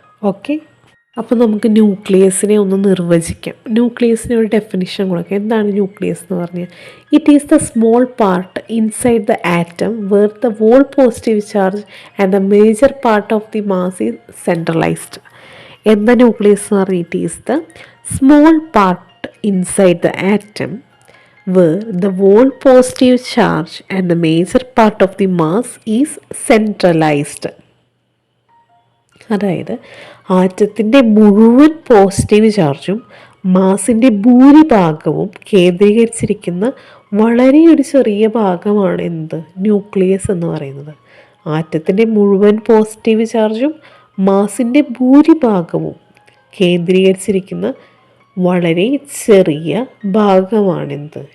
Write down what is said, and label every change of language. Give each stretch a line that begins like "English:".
Malayalam: Okay, അപ്പോൾ നമുക്ക് ന്യൂക്ലിയസിനെ ഒന്ന് നിർവചിക്കാം. ന്യൂക്ലിയസിനെ ഒരു ഡെഫിനിഷൻ കൊടുക്കാം. എന്താണ് ന്യൂക്ലിയസ് എന്ന് പറഞ്ഞാൽ?
English: It is the small part inside the atom where the whole positive charge and the major part of the mass is centralized.
Malayalam: എന്താ ന്യൂക്ലിയസ് എന്ന് പറഞ്ഞാൽ?
English: It is the small part inside the atom where the whole positive charge and the major part of the mass is centralized.
Malayalam: അതായത് ആറ്റത്തിൻ്റെ മുഴുവൻ positive ചാർജും മാസിൻ്റെ ഭൂരിഭാഗവും കേന്ദ്രീകരിച്ചിരിക്കുന്ന വളരെ ഒരു ചെറിയ ഭാഗമാണ് എന്ത്? ന്യൂക്ലിയസ് എന്ന് പറയുന്നത്. ആറ്റത്തിൻ്റെ മുഴുവൻ പോസിറ്റീവ് ചാർജും മാസിൻ്റെ ഭൂരിഭാഗവും കേന്ദ്രീകരിച്ചിരിക്കുന്ന വളരെ ചെറിയ ഭാഗമാണെന്ത്?